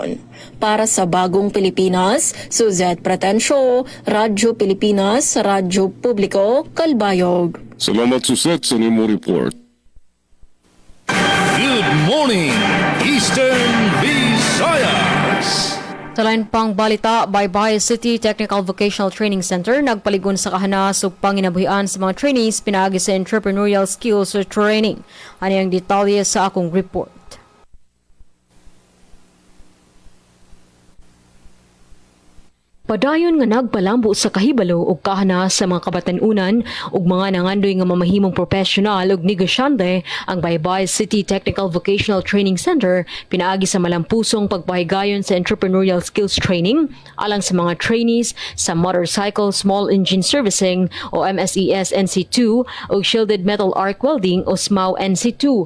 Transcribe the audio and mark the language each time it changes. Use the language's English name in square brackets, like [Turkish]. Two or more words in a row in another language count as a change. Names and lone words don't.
[Filipino] Para sa Bagong Pilipinas, Suzette Pretensio, Radyo Pilipinas, Radyo Publiko, Kalbayog. [Cebuano] Salamat Suset sa nimo report. [English] Good morning, Eastern Visayas. [Cebuano] Sa lain pang balita, Baybay City Technical Vocational Training Center nagpaligon sa kahanas ug panginabuhian sa mga trainees pinaagi sa [English] entrepreneurial skills training. [Cebuano] Ano ang detalye sa akong report? Padayon nga nagpalambo sa kahibalo ug kahana sa mga kabatanunan ug mga nangandoy nga mamahimong professional ug negosyante ang Baybay City Technical Vocational Training Center pinaagi sa malampusong pagpahigayon sa [English] entrepreneurial skills training [Cebuano] alang sa mga trainees sa Motorcycle Small Engine Servicing o MSES NC2 ug Shielded Metal Arc Welding o SMAW NC2.